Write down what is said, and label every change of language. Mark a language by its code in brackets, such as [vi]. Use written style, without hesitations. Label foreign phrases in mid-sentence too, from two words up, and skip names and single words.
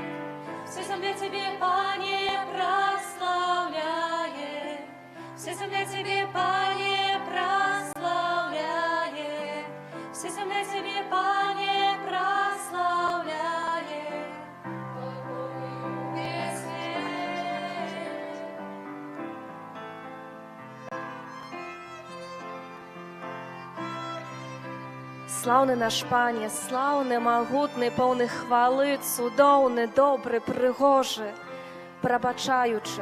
[ru] Вся земля Тебе, Пане, прославляет, вся земля Тебе, Пане, прославляет, вся земля Тебе, Пане, прославляет, хвалы полный увесь свет. [be] Слаўны наш Пане, слаўны, магутны, поўны хвалы, цудоўны, добры, прыгожы, прабачаючы.